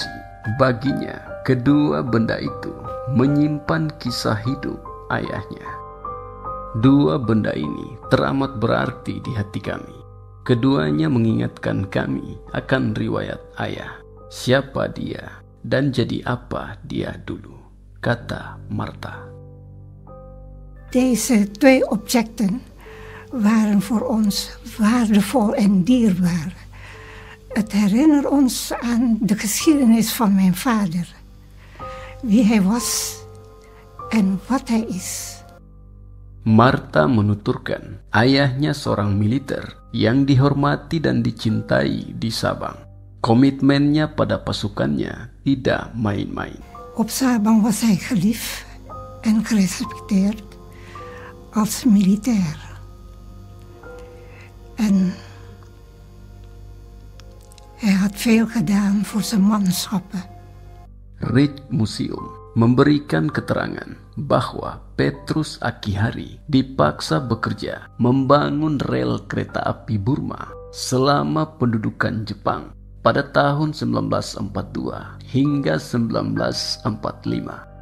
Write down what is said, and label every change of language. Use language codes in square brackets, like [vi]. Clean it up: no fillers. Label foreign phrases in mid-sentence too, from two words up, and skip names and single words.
[id] Baginya, kedua benda itu menyimpan kisah hidup ayahnya. Dua benda ini teramat berarti di hati kami. Keduanya mengingatkan kami akan riwayat ayah, siapa dia dan jadi apa dia dulu, kata Marta. [nl] Deze twee objecten waren voor ons waardevol en dierbaar. Het herinnert ons aan de geschiedenis van mijn vader. Wie hij was en wat hij is. [id] Marta menuturkan ayahnya seorang militer yang dihormati dan dicintai di Sabang. Komitmennya pada pasukannya tidak main-main. [nl] Op Sabang was hij geliefd en gerespecteerd als militair. En hij had veel gedaan voor zijn manschappen. [id] Rijksmuseum memberikan keterangan bahwa Petrus Akihari dipaksa bekerja membangun rel kereta api Burma selama pendudukan Jepang pada tahun 1942 hingga 1945.